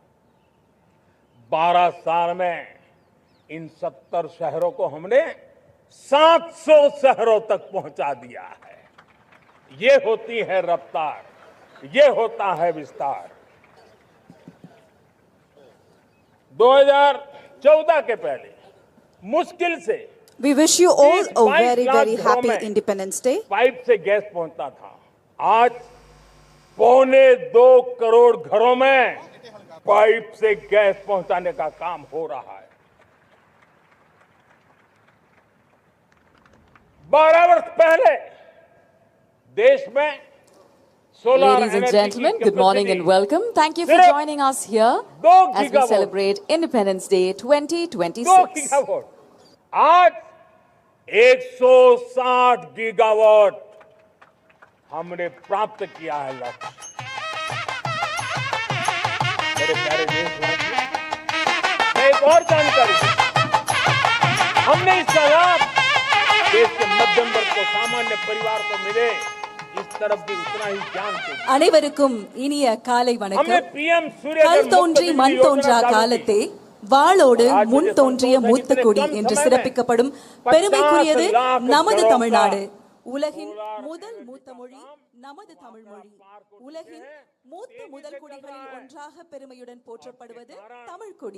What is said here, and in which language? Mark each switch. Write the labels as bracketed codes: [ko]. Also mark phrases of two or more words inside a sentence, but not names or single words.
[hi] 12 साल में इन 70 शहरों को हमने 700 शहरों तक पहुंचा दिया है। ये होती है रफ्तार, ये होता है विस्तार। 2014 के पहले मुश्किल से [en] We wish you all a very, very happy Independence Day. [hi] पाइप से गैस पहुंचता था। आज 1.25 करोड़ घरों में पाइप से गैस पहुंचाने का काम हो रहा है। 12 वर्ष पहले देश में solar [en] Ladies and energy gentlemen, [hi] की [en] good morning and capacity welcome. Thank you for [hi] सिर्फ [en] joining us here [hi] 2 [en] as we [hi] गीगावाट। [en] celebrate Independence Day 2026. [hi] 2 गीगावाट, आज 160 गीगावाट हमने प्राप्त किया है लक्ष्य। मेरे प्यारे देशवासियों, मैं एक और जानकारी दूं। हमने इसका लाभ देश के मध्यम वर्ग को, सामान्य परिवार को मिले, इस तरफ भी उतना ही ध्यान चाहिए। [ta] அனைவருக்கும் இனிய காலை [hi] हमने [ta] வணக்கம். [hi] पीएम सूर्य [ta] கல் தோன்றி மண் தோன்றா காலத்தே வாளோடு முன் தோன்றிய மூத்த கொடி என்று சிறப்பிக்கப்படும் பெருமைக்குரியது நமது தமிழ்நாடு. உலகின் முதல் மூத்த மொழி நமது தமிழ் மொழி. உலகின் மூத்த முதல் குடிகளில் ஒன்றாக பெருமையுடன் போற்றப்படுவது தமிழ் கொடி.